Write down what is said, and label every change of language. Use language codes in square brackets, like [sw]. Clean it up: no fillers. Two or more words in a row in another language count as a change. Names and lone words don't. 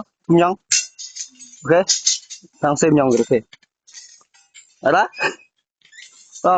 [ko] 2명. 오케이? 방 [vi] xem nhau [ko] 이렇게. 알아? [vi] Không?